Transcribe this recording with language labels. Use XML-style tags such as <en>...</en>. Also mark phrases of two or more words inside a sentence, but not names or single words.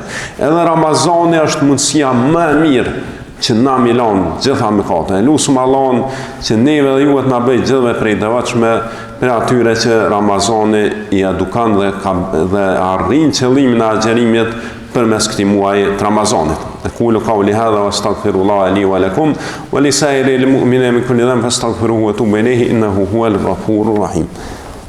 <sq>Edhe Ramazani është mundësia më e mirë që na milon gjitha mëkate. Lusum Allahun që neve dhe juhet na bëj gjithve prej devotshme për atyre që Ramazani i edukan dhe arrin qëllimin e agjerimit përmes këtij muaji të Ramazanit.</sq> <ar>أقول قولي هذا وأستغفر الله لي ولكم ولسائر المؤمنين من كل ذنب فاستغفروه وتوبوا إليه إنه هو الغفور الرحيم.</ar>